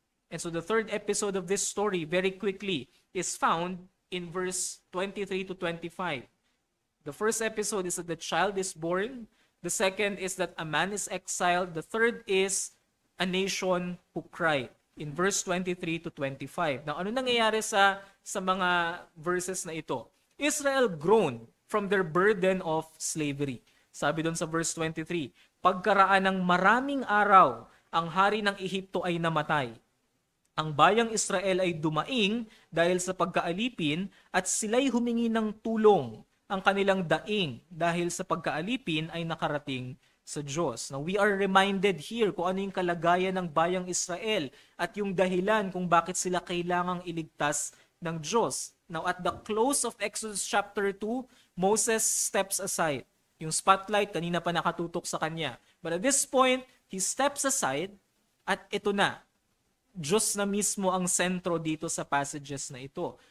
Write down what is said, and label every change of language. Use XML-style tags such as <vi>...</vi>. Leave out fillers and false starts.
<en>And so the third episode of this story, very quickly, is found in verse 23 to 25. The first episode is that the child is born. The second is that a man is exiled. The third is a nation who cried in verse 23 to 25.</en> <tl>Now, ano nangyayari sa mga verses na ito?</tl> <en>Israel groaned from their burden of slavery.</en> <tl>Sabi doon sa verse 23, pagkaraan ng maraming araw, ang hari ng Ehipto ay namatay. Ang bayang Israel ay dumaing dahil sa pagkaalipin at sila'y humingi ng tulong. Ang kanilang daing dahil sa pagkaalipin ay nakarating sa Diyos.</tl> <en>Now, we are reminded here</en> <tl>kung ano yung kalagayan ng bayang Israel at yung dahilan kung bakit sila kailangang iligtas ng Diyos.</tl> <en>Now, at the close of Exodus chapter 2, Moses steps aside.</en> <tl>Yung spotlight, kanina pa nakatutok sa kanya.</tl> <en>But at this point, he steps aside</en> <tl>at ito na. Diyos na mismo ang sentro dito sa passages na ito.</tl>